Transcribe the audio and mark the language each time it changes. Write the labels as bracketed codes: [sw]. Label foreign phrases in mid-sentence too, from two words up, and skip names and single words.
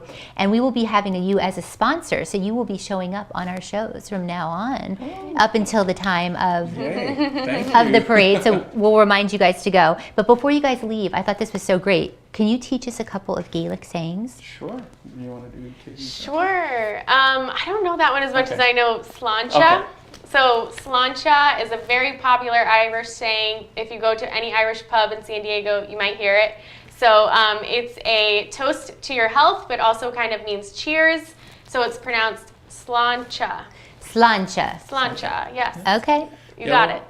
[en] And we will be having you as a sponsor, so you will be showing up on our shows from now on, up until the time of Yay, thank of you. the parade. So we'll remind you guys to go. But before you guys leave, I thought this was so great. Can you teach us a couple of Gaelic sayings? Sure. You want to do kitties? sure. I don't know that one as much Okay. as I know sláinte. Okay. So sláinte is a very popular Irish saying. If you go to any Irish pub in San Diego, you might hear it. So it's a toast to your health, but also kind of means cheers. So it's pronounced sláinte. Sláinte. Sláinte, yes. Okay. You got it.